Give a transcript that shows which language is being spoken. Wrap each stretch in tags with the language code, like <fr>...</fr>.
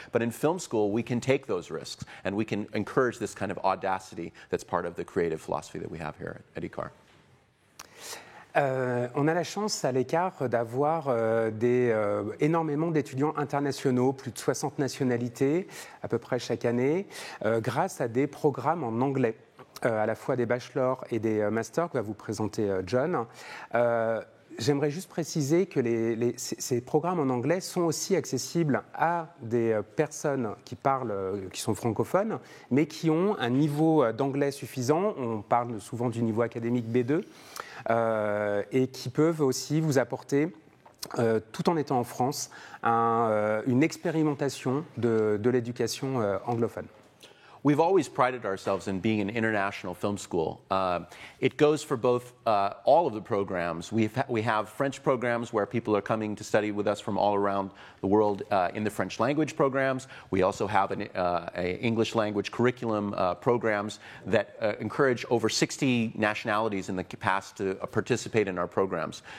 <en>But in film school, we can take those risks and we can encourage this kind of audacity that's part of the creative philosophy that we have here at ECAR.</en> <fr>On a la chance à l'ECAR d'avoir énormément d'étudiants internationaux, plus de 60 nationalités à peu près chaque année, grâce à des programmes en anglais, à la fois des bachelors et des masters que va vous présenter John. J'aimerais juste préciser que ces programmes en anglais sont aussi accessibles à des personnes qui sont francophones, mais qui ont un niveau d'anglais suffisant. On parle souvent du niveau académique B2, et qui peuvent aussi vous apporter, tout en étant en France, une expérimentation de l'éducation anglophone.</fr> <en>we've always prided ourselves in being an international film school. It goes for both all of the programs. We have French programs where people are coming to study with us from all around the world in the French language programs. We also have an English language curriculum programs that encourage over 60 nationalities in the past to participate in our programs.</en>